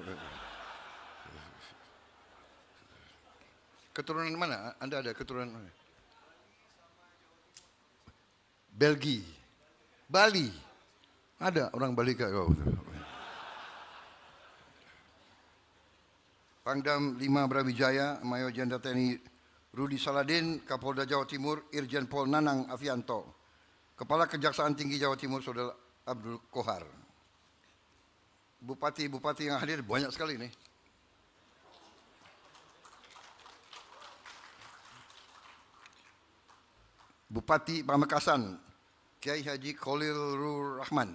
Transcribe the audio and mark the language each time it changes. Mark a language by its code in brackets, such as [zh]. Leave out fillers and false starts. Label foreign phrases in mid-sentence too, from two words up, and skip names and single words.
[id] Keturunan mana? Anda ada keturunan mana? Belgia, Bali. Ada orang Bali kau. Pangdam 5 Brawijaya, Mayor Jenderal TNI Rudi Saladin, Kapolda Jawa Timur, Irjen Pol Nanang Afianto, Kepala Kejaksaan Tinggi Jawa Timur, Saudara Abdul Kohar. Bupati-bupati yang hadir banyak sekali nih. Bupati Pamekasan, Kiai Haji Khalilur Rahman.